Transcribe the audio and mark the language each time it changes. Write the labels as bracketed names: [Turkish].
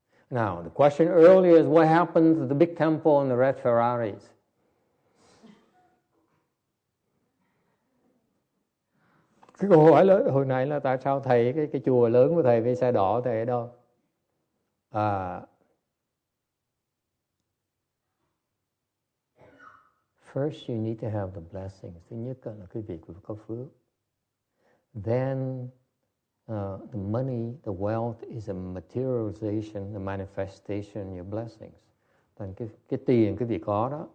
[English] Now, the question earlier is what happened to the big temple and the red Ferraris? [Vietnamese] Cái câu hỏi hồi nãy là tại sao thầy cái chùa lớn của thầy với xe đỏ thầy ở đâu? [English] First you need to have the blessings. [Vietnamese] Thứ nhất là quý vị có phước. [English] Then the money, the wealth is a materialization, a manifestation of your blessings. [Vietnamese] Thành cái tiền quý vị có đó.